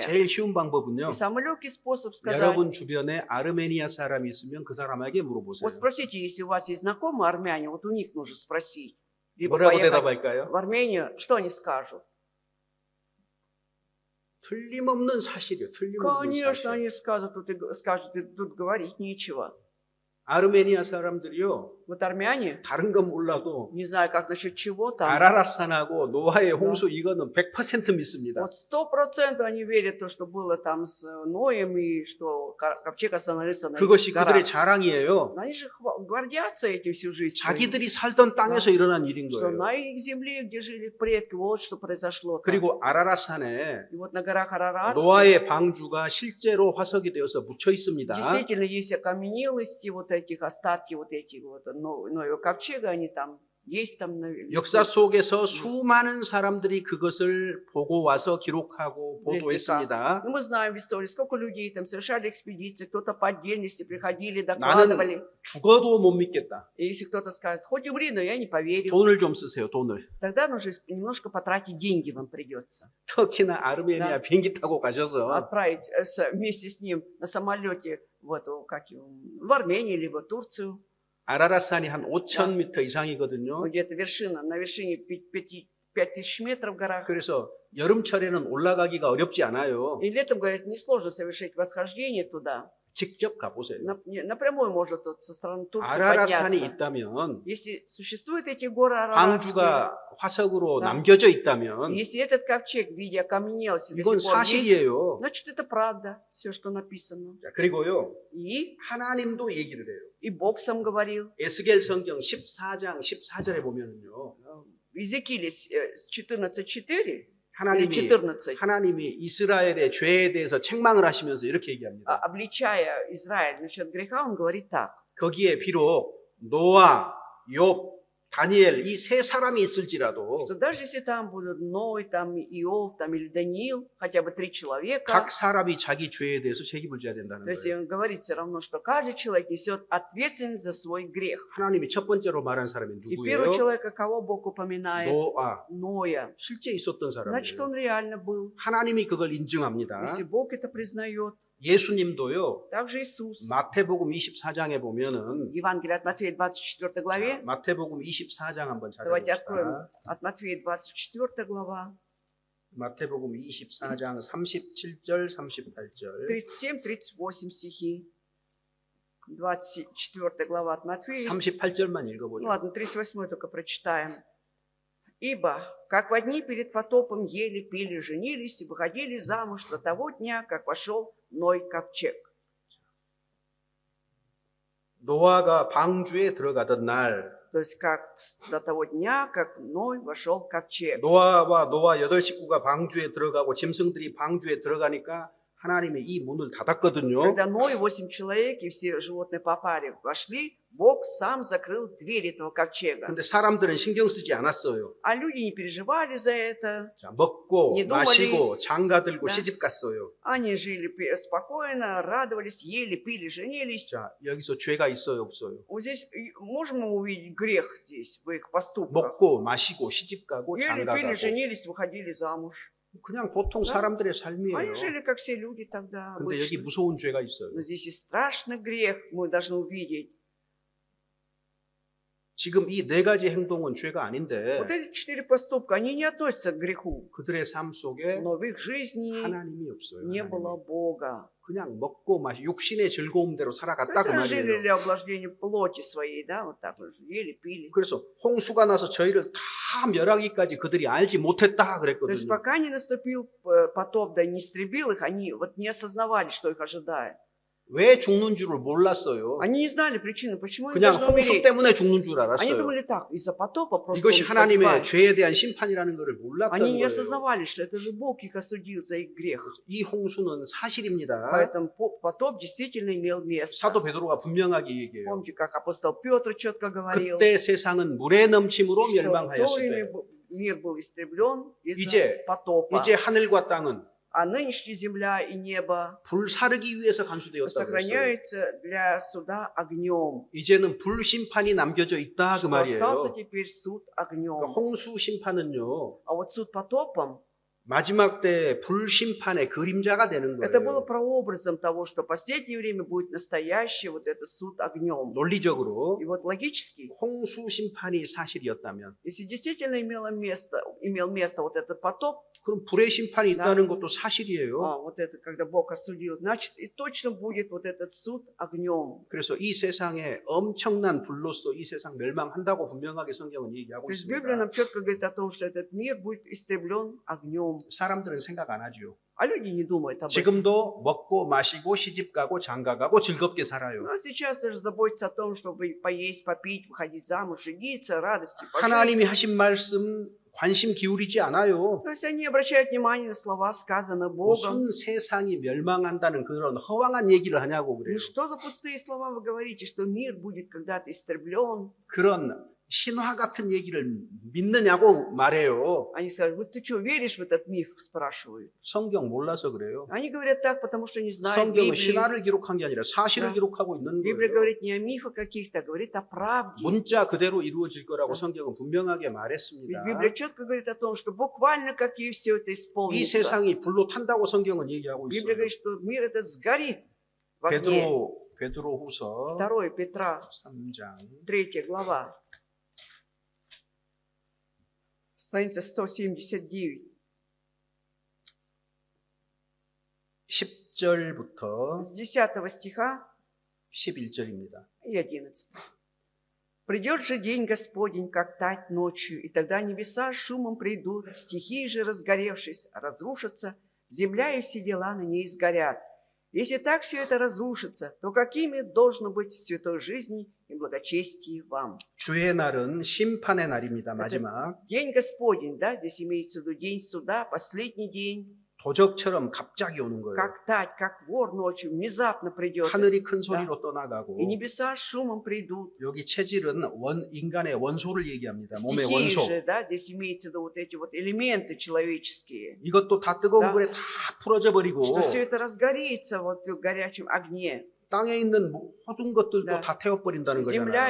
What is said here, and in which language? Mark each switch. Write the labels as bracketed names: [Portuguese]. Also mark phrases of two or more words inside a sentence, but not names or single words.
[Korean] 제일 쉬운 방법은요. [Russian] И самый легкий способ сказать, [Korean] 여러분 주변에 아르메니아 사람이 있으면 그 사람에게 물어보세요. [Russian] вот спросите, если у вас есть знакомые армяне, вот у них нужно спросить. Либо [Korean] 뭐라고 [Russian] поехать [Korean] 대답할까요? [Russian] в Армению, что они скажут? [Korean] 틀림없는 사실이에요. 틀림없는 [Russian] Конечно, [Korean] 사실. [Russian] они скажут, тут говорить нечего. [Korean] 아르메니아 사람들이요. [Russian] Вот армяне, [Korean] 다른 건 몰라도 [Russian] не знаю, как насчет чего там, [Korean] 아라랏산하고 노아의 홍수 이거는 100% 믿습니다. [Russian] вот 100% они верят в то, что было там с Ноем, и что ковчег остановился на [Korean] 그것이 [Russian] горах. [Korean] 그들의 자랑이에요. [Russian] Но они же гордятся этим всю жизнь. [Korean] 자기들이 살던 땅에서 일어난 일인 [Russian] Что [Korean] 거예요. [Russian] на их земле, где жили предки, вот что произошло. там. [Korean] 그리고 아라랏산에 [Russian] И вот на горах Арарат [Korean] 노아의 방주가 실제로 화석이 되어서 묻혀 있습니다. [Russian] действительно есть окаменелости, вот этих остатки, вот этих вот Ноева ковчега, они там есть там. [Korean] 역사 속에서 수많은 사람들이 그것을 보고 와서 기록하고 보도했습니다. [Russian] Ну, мы знаем в истории, сколько людей там совершали экспедиции, кто-то по отдельности приходили, [Korean] 나는 [Russian] докладывали. [Korean] 죽어도 못 믿겠다. [Russian] И если кто-то скажет, хоть умри, но я не поверю, [Korean] 돈을 좀 쓰세요, 돈을. [Russian] тогда нужно немножко потратить деньги вам придется. [Korean] 터키나 아르메니아 비행기 타고 가셔서 [Russian] Отправить вместе с ним на самолете в Армению, либо Турцию. [Korean] 아라랏산이 한 5,000m 이상이거든요. [Russian] Где-то вершина, на вершине 5000 метров в горах. [Korean] 그래서 여름철에는 올라가기가 어렵지 않아요. [Russian] И летом, говорят, несложно совершить восхождение туда. [Korean] 직접 가보세요. [Russian] Напрямую можно тут со стороны Турции [Korean] 아라랏산이 [Russian] подняться. [Korean] 있다면 [Russian] Если существуют эти горы Араратские, [Korean] 방주가 화석으로 [Russian] Да. [Korean] 남겨져 있다면 [Russian] если этот ковчег в виде окаменелости до [Korean] 이건 [Russian] сих пор есть, [Korean] 사실이에요. [Russian] значит, это правда, все, что написано. [Korean] 자, 그리고요. [Russian] И [Korean] 하나님도 얘기를 해요. [Russian] Бог сам говорил. [Korean] 에스겔 성경 14장 14절에 보면은요. [Russian] В Иезекииле 14:4 [Korean] 하나님이 [Russian] 14, [Korean] 하나님이 이스라엘의 죄에 대해서 책망을 하시면서 이렇게 얘기합니다. [Russian] обличая Израиль насчет греха, он говорит так. [Korean] 거기에 비록 노아, 욥, 다니엘 이 세 사람이 있을지라도 [Russian] Что даже если там будут Ной, там Иов, там или Даниил, хотя бы 3 человека, [Korean] 각 사람이 자기 죄에 대해서 책임을 져야 된다는 [Russian] то есть [Korean] 거예요. [Russian] он говорит все равно, что каждый человек несет ответственность за свой грех. [Korean] 하나님이 첫 번째로 말한 사람이 [Russian] И [Korean] 누구예요? [Russian] первый человек, кого Бог упоминает? [Korean] 노아. [Russian] Ноя. [Korean] 실제 있었던 [Russian] Значит, [Korean] 사람이에요. [Russian] он реально был. [Korean] 하나님이 그걸 인증합니다. [Russian] Если Бог это признает, [Korean] 예수님도요. [Russian] также Иисус. [Korean] 마태복음 24장에 보면은 [Russian] Евангелие от Матфея 24 главе. [Korean] 마태복음 24장 한번 [Russian] Давайте [Korean] 찾아봅시다. [Russian] откроем от Матфея 24 глава. [Korean] 마태복음 24장 37절 38절 [Russian] 37-38 стихи. 24 глава от Матфея. [Korean] 38절만 [Russian] Ну [Korean] 읽어보죠. [Russian] ладно, 38 только прочитаем. «Ибо, как во дни перед потопом ели, пили, женились и выходили замуж до того дня, как вошел Ной ковчег». [Korean] 노아가 방주에 들어가던 날 [Russian] То есть, как до того дня, как Ной вошел в ковчег. [Korean] 노아와 노아 8식구가 방주에 들어가고 짐승들이 방주에 들어가니까 하나님이 이 문을 닫았거든요. [Russian] Когда Ной, 8 человек и все животные попали, вошли, Бог сам закрыл дверь этого ковчега. [Korean] 근데 사람들은 신경 쓰지 않았어요. [Russian] А люди не переживали за это. [Korean] 자, 먹고 [Russian] Не думали. [Korean] 마시고 장가 들고 [Russian] Да. [Korean] 시집 갔어요. [Russian] Они жили спокойно, радовались, ели, пили, женились. [Korean] 자, 여기서 죄가 있어요, 없어요? [Russian] Вот здесь можем мы увидеть грех здесь, в их поступках. [Korean] 먹고 마시고 시집 가고 [Russian] Ели, [Korean] 장가 [Russian] пили, [Korean] 가고 [Russian] женились, выходили замуж. [Korean] 그냥 보통 [Russian] Да. [Korean] 사람들의 삶이에요. [Russian] Они жили, как все люди тогда [Korean] 근데 여기 [Russian] обычно. [Korean] 무서운 죄가 있어요. [Russian] Но здесь и страшный грех мы должны увидеть. [Korean] 지금 이 네 가지 행동은 죄가 아닌데 [Russian] Вот эти 4 поступка, они не относятся к греху. [Korean] 그들의 삶 속에 [Russian] Но в их жизни [Korean] 하나님이 없어요. [Russian] не [Korean] 하나님이. [Russian] было Бога. [Korean] 그냥 먹고 마시 육신의 즐거움대로 [Russian] То [Korean] 살아갔다 [Russian] есть [Korean] 그 [Russian] они жили [Korean] 말이에요. [Russian] для облаждения плоти своей, да, вот так вот, ели, пили. [Korean] 그래서 홍수가 나서 저희를 다 멸하기까지 그들이 알지 못했다 [Russian] То есть [Korean] 그랬거든요. [Russian] пока не наступил потоп, да не истребил их, они вот не осознавали, что их ожидает. [Korean] 왜 죽는 줄을 몰랐어요. [Russian] Они не знали причины, почему они [Korean] 그냥 [Russian] должны [Korean] 홍수 [Russian] умереть. [Korean] 때문에 죽는 줄 [Russian] Они [Korean] 알았어요. [Russian] думали так, из-за потопа просто [Korean] 이것이 [Russian] он [Korean] 하나님의 [Russian] погибает. [Korean] 죄에 대한 심판이라는 것을 몰랐던 [Russian] Они не [Korean] 거예요. [Russian] осознавали, что это же Бог их осудил за их грех. [Korean] 이 홍수는 사실입니다. [Russian] Поэтому потоп действительно имел место. [Korean] 사도 베드로가 분명하게 얘기해요. [Russian] Помните, как апостол Петр четко говорил, [Korean] 그때 세상은 물의 넘침으로 [Russian] что в то [Korean] 멸망하였을 [Russian] время [Korean] 때 [Russian] мир был истреблен из-за [Korean] 이제 [Russian] потопа. [Korean] 이제 하늘과 땅은 [Russian] А нынешняя земля и небо [Korean] 불사르기 위해서 간수되었다고 했어요. [Russian] сохраняются для суда огнем. [Korean] 이제는 불심판이 남겨져 있다 그 [Russian] Что остался [Korean] 말이에요. [Russian] теперь суд [Korean] 그러니까 [Russian] огнем. [Korean] 홍수 심판은요. [Russian] А вот суд потопом, [Korean] 마지막 때 불심판의 그림자가 되는 [Russian] это было [Korean] 거예요. [Russian] прообразом того, что в последнее время будет настоящий вот этот суд огнем. [Korean] 논리적으로 [Russian] И вот логически, [Korean] 홍수 심판이 사실이었다면 [Russian] если действительно имел место вот этот потоп, [Korean] 그럼 불의 심판이 있다는 것도 사실이에요. [Russian] вот это, когда Бог осудил, значит, и точно будет вот этот суд огнем. [Korean] 그래서 이 세상에 엄청난 불로서 이 세상 멸망한다고 분명하게 성경은 얘기하고 [Russian] То есть Библия [Korean] 있습니다. [Russian] нам четко говорит о том, что этот мир будет истреблен огнем. [Korean] 사람들은 생각 안 하죠. [Russian] А люди не думают об этом. [Korean] 지금도 먹고 마시고 시집가고 장가가고 즐겁게 살아요. [Russian] Ну, а сейчас даже заботиться о том, чтобы поесть, попить, выходить замуж, жениться, радости, пожить. [Korean] 하나님이 하신 말씀 관심 기울이지 않아요. [Russian] То есть они обращают внимание на слова, сказанные Богом. [Korean] 무슨 세상이 멸망한다는 그런 허황한 얘기를 하냐고 그래요. [Russian] Ну что за пустые слова вы говорите, что мир будет когда-то истреблен? [Korean] 그런 신화 같은 얘기를 믿느냐고 말해요. [Russian] Они скажут, вот ты что, веришь в этот миф, спрашивают. [Korean] 성경 몰라서 그래요. [Russian] Они говорят так, потому что не знают [Korean] 성경은 [Russian] Библии. [Korean] 신화를 기록한 게 아니라 사실을 [Russian] Да. [Korean] 기록하고 있는 [Russian] Библия [Korean] 거예요. [Russian] говорит не о мифах каких-то, а говорит о правде. [Korean] 문자 그대로 이루어질 거라고 [Russian] Да. [Korean] 성경은 분명하게 [Russian] Ведь [Korean] 말했습니다. [Russian] Библия четко говорит о том, что буквально как и все это [Korean] 이 [Russian] исполнится. [Korean] 세상이 불로 탄다고 성경은 얘기하고 [Russian] Библия [Korean] 있어요. [Russian] говорит, что мир этот сгорит в огне. [Korean] 베드로후서 [Russian] 2 Петра, [Korean] 3장 [Russian] 3 глава, страница 179. [Korean] 10절부터 [Russian] С 10 стиха [Korean] 11절입니다. [Russian] и 11. «Придет же день Господень, как тать ночью, и тогда небеса шумом придут, стихии же, разгоревшись, разрушатся, земля и все дела на ней сгорят. Если так все это разрушится, то какими должно быть в святой жизни и благочестии вам?» [Korean] 주의 날은 심판의 날입니다. 마지막. [Russian] День Господень, да, здесь имеется в виду день суда, последний день, [Korean] 도적처럼 갑자기 오는 거예요. [Russian] как тать, как вор ночью, внезапно придет. [Korean] 하늘이 큰 소리로 떠나가고 [Russian] И небеса шумом придут. [Korean] 여기 체질은 인간의 원소를 얘기합니다. 몸의 [Russian] Стихии [Korean] 원소. [Russian] же, да, здесь имеется в виду вот эти вот элементы человеческие. [Korean] 이것도 다 뜨거운 [Russian] Да. [Korean] 불에 다 풀어져 버리고 [Russian] Что все это разгорится вот в горячем огне. [Korean] 땅에 있는 모든 것들도 [Russian] Да. [Korean] 다 태워버린다는 [Russian] Земля